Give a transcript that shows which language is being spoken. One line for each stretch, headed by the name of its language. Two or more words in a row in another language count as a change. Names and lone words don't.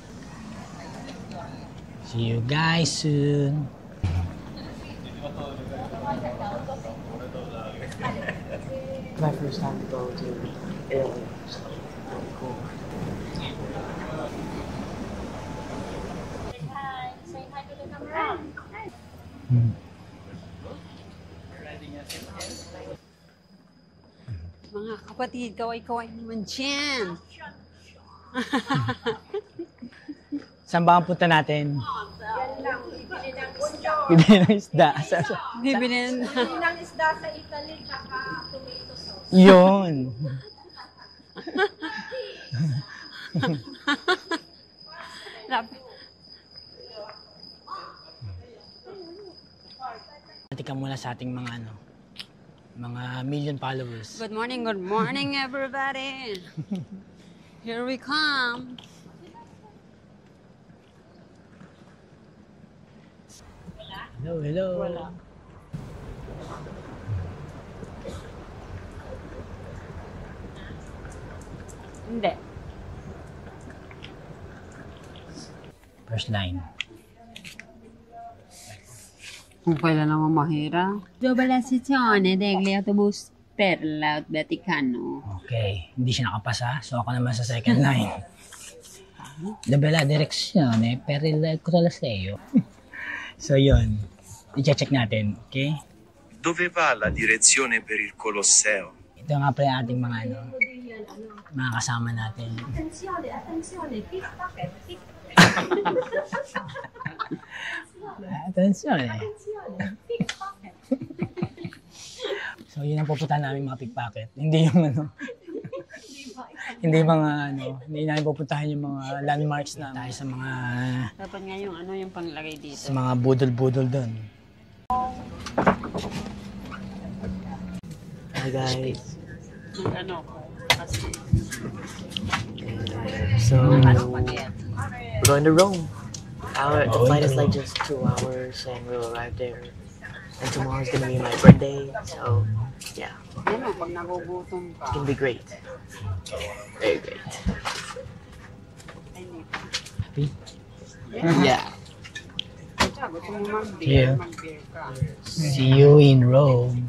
English: See you guys soon. My first time to go to Italy, so pretty cool. Say hi to the camera.
Filipino: Mga kapatid, kaway-kaway naman dyan. Saan ba ang punta natin? Bibili ng isda. Bibili ng isda sa Italy, tsaka
English: tomato sauce.
Filipino: Yun. Tika muna sa ating mga mga
English: million followers. good morning everybody. Here we come. Hello, hello.
Filipino: Wala. Hindi.
English: First line.
Filipino: Kung kailan naman mahira.
Italian: Dopo la sezione degli autobus per il Vaticano.
Filipino: Okay, hindi siya nakapasa. So ako naman sa
English: second line.
Italian: Dopo la direzione per il Colosseo.
Filipino: So yun. I-check natin, okay?
Italian: Dove va la direzione per il Colosseo?
Filipino: Ito nga pala ating mga mga kasama natin.
English: Attenzione, pickpocket, pickpocket.
Filipino: Atensyon eh. Pickpocket. So yun ang pupuntahan namin mga pickpocket. Hindi yung hindi mga hindi namin pupuntahan yung mga landmarks na tayo sa mga Dapat nga yung yung panglagay dito. sa mga budol-budol doon.
English: Hi guys.
Filipino: Kasi
English: So packet. we're going to Rome. The flight is like just 2 hours, and we'll arrive there. And tomorrow's gonna be my birthday, so yeah,
Filipino: Pag nagugutom ka.
English: it's gonna be great. Very great. Happy? Yeah.
Filipino: Gusto mo
English: Yeah.
Filipino: mag-beer ka.
English: See you in Rome.